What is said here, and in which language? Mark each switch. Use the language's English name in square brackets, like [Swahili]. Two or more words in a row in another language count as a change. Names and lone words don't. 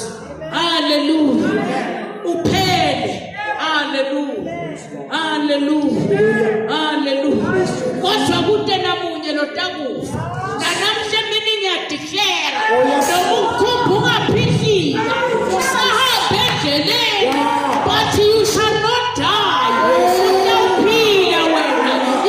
[Swati] Hallelujah. Uphele. Hallelujah. Hallelujah. Hallelujah. Kodwa kude namunye lotakufa. Nanamhle mina ngiyadeclare nomkhumbi ungaphihlika usahambe endleleni [English] but you shall not die. [Swati] Utawuphila wena